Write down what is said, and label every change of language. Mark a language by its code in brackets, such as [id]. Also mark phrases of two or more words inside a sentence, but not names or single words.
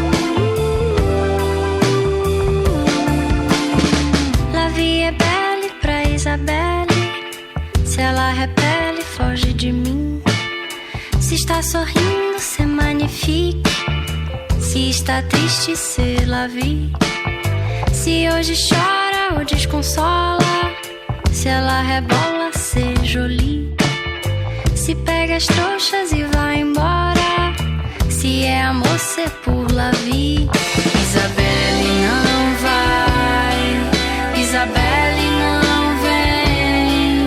[fr] La vie est belle, [pt] ela repele, foge de mim. Se está sorrindo, [fr] c'est magnifique. [pt] Se está triste, [fr] c'est la vie. [pt] Se hoje chora ou desconsola, se ela rebola, [fr] c'est joli. [pt] Se pega as trouxas e vai embora, se é amor, [fr] c'est pour la vie. [pt] Isabelle não vai, Isabelle não vem.